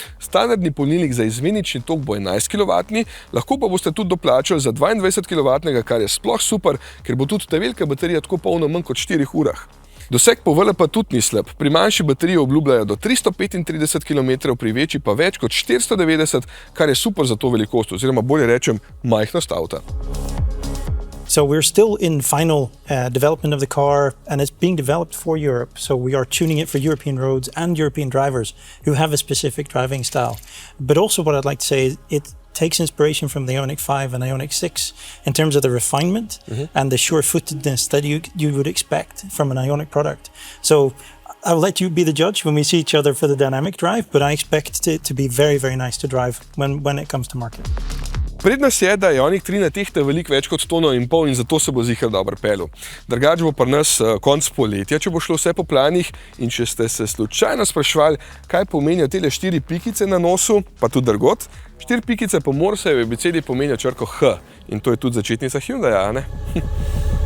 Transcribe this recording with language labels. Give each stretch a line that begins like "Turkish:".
Slovenian: Standardni polnilnik za izmenični tok bo 11 kW, lahko pa boste tudi doplačali za 22 kW, kar je sploh super, ker bo tudi ta velika baterija tako polna manj kot 4 urah. Doseg po VLP tudi ni slab. Pri manjši bateriji obljubljajo do 335 km, pri večji pa več kot 490, kar je super za to velikost, oziroma bolje rečem, majhnost avta.
English: So we're still in final development of the car, and it's being developed for Europe. So we are tuning it for European roads and European drivers who have a specific driving style. But also what I'd like to say is takes inspiration from the Ioniq 5 and Ioniq 6 in terms of the refinement and the sure-footedness that you would expect from an Ioniq product. So I'll let you be the judge when we see each other for the dynamic drive, but I expect it to be very, very nice to drive when it comes to market.
Slovenian: Prednost je, da Ioniq 3 ne tehta veliko več kot 1,5 tone in zato se bo zihar dobro peljal. Drugače bo pri nas konec poletja, če bo šlo vse po planih, in če ste se slučajno spraševali, kaj pomenijo tele 4 pikice na nosu, pa tudi drugod, 4 pikice po Morsejevi abecedi pomenijo črko H in to je tudi začetnica Hyundaia, ne?